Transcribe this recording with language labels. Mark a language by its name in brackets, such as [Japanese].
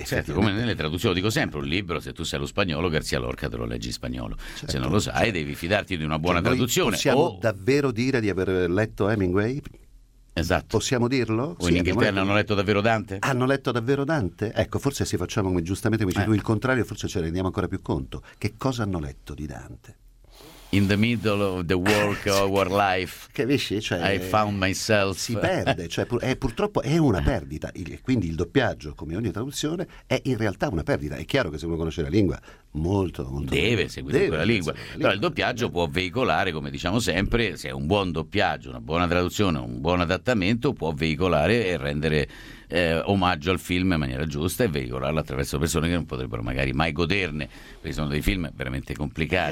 [Italian] certo, come nelle traduzioni, lo dico sempre, un libro, se tu sai lo spagnolo, García Lorca te lo leggi in spagnolo, certo, se non lo sai, certo, devi fidarti di una buona, cioè, traduzione. Possiamo davvero dire di aver letto Hemingway? Esatto. Possiamo dirlo? O sì, in Inghilterra hanno letto davvero Dante? Hanno letto davvero Dante? Ecco, forse se facciamo giustamente come dici tu il contrario, forse ce ne rendiamo ancora più conto. Che cosa hanno letto di Dante? [English] In the middle of the work of our life, [Italian] capisci? Cioè, [English] I found myself. [Italian] Si perde, cioè, purtroppo è una perdita. Quindi il doppiaggio, come ogni traduzione, è in realtà una perdita. È chiaro che se uno conosce la lingua, molto, molto deve seguire quella lingua. Però il doppiaggio può veicolare, come diciamo sempre, se è un buon doppiaggio, una buona traduzione, un buon adattamento, può veicolare e rendere omaggio al film in maniera giusta e veicolarlo attraverso persone che non potrebbero magari mai goderne, perché sono dei film veramente complicati.